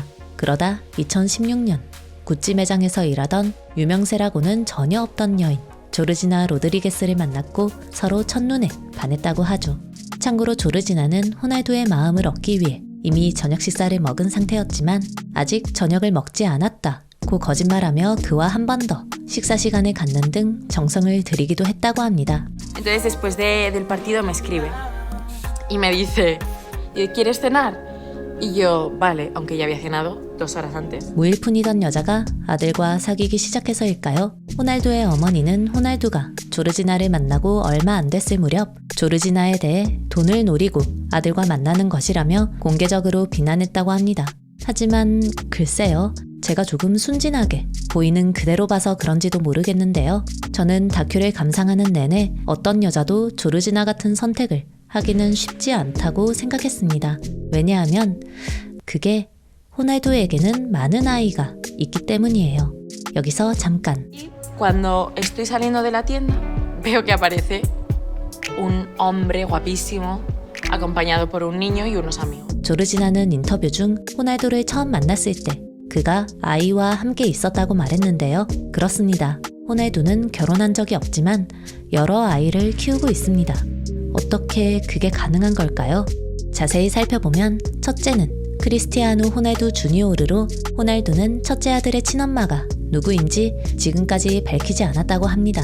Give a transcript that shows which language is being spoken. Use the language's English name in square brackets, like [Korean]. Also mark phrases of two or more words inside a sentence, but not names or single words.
[Korean] 그러다 2016년 구찌 매장에서 일하던 유명세라고는 전혀 없던 여인 조르지나 로드리게스를 만났고 서로 첫눈에 반했다고 하죠. 참고로 조르지나는 호날두의 마음을 얻기 위해 이미 저녁 식사를 먹은 상태였지만 아직 저녁을 먹지 않았다고 거짓말하며 그와 한 번 더 식사 시간을 갖는 등 정성을 들이기도 했다고 합니다. [Spanish] Entonces después del partido me escribe y me dice, ¿quieres cenar? Y yo, vale, aunque ya había cenado 2 horas antes. [Korean] 무일푼이던 여자가 아들과 사귀기 시작해서일까요? 호날두의 어머니는 호날두가 조르지나를 만나고 얼마 안 됐을 무렵 조르지나에 대해 돈을 노리고 아들과 만나는 것이라며 공개적으로 비난했다고 합니다. 하지만 글쎄요, 제가 조금 순진하게 보이는 그대로 봐서 그런지도 모르겠는데요. 저는 다큐를 감상하는 내내 어떤 여자도 조르지나 같은 선택을 하기는 쉽지 않다고 생각했습니다. 왜냐하면 그게 호날두에게는 많은 아이가 있기 때문이에요. 여기서 잠깐. [Spanish] Cuando estoy saliendo de la tienda, veo que aparece un hombre guapísimo acompañado por un niño y unos amigos. [Korean] 조르지나는 인터뷰 중 호날두를 처음 만났을 때 그가 아이와 함께 있었다고 말했는데요. 그렇습니다. 호날두는 결혼한 적이 없지만 여러 아이를 키우고 있습니다. 어떻게 그게 가능한 걸까요? 자세히 살펴보면 첫째는 크리스티아누 호날두 주니오르로, 호날두는 첫째 아들의 친엄마가 누구인지 지금까지 밝히지 않았다고 합니다.